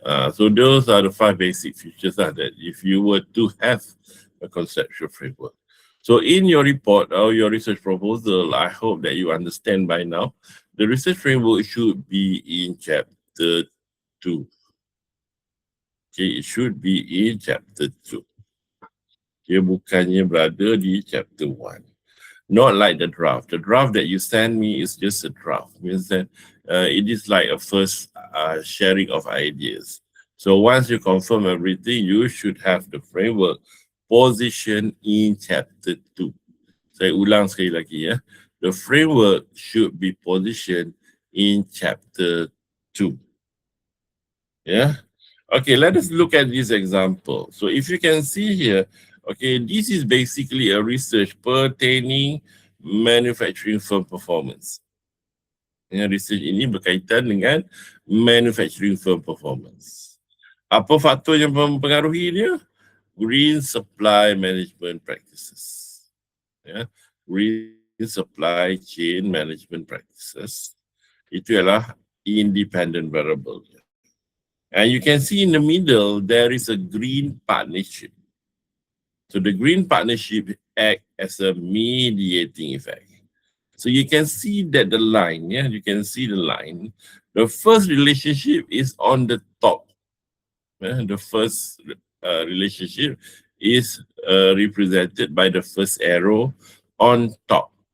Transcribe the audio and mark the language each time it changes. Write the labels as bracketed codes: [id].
[en] So those are the 5 basic features that if you were to have a conceptual framework. So in your report or your research proposal, I hope that you understand by now, the research framework should be in chapter 2. Okay, it should be in chapter 2. [ms] Dia bukannya berada di chapter 1. [en] Not like the draft. The draft that you send me is just a draft. Means that it is like a first sharing of ideas. So once you confirm everything, you should have the framework position in chapter 2. [ms] Saya ulang sekali lagi ya. [en] The framework should be positioned in chapter 2. Yeah. Okay, let us look at this example. So if you can see here, okay, this is basically a research pertaining manufacturing firm performance. [ms] Research ini berkaitan dengan manufacturing firm performance. Apa faktor yang mempengaruhi dia? [en] Green supply management practices. Green supply chain management practices. [ms] Itu adalah independent variable. [en] And you can see in the middle, there is a green partnership. So the green partnership acts as a mediating effect. So you can see that the line, you can see the line. The first relationship is on the top. The first relationship is represented by the first arrow on top.